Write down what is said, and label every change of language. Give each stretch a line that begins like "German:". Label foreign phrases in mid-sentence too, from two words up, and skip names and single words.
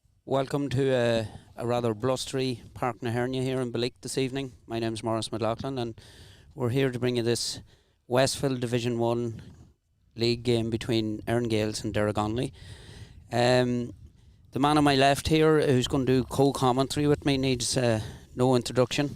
English: Welcome to a rather blustery Páirc na hEirne here in Belleek this evening. My name's Maurice McLaughlin and we're here to bring you this Westville Division 1 league game between Erne Gaels and Derrygonnelly. The man on my left here who's going to do co-commentary with me needs no introduction.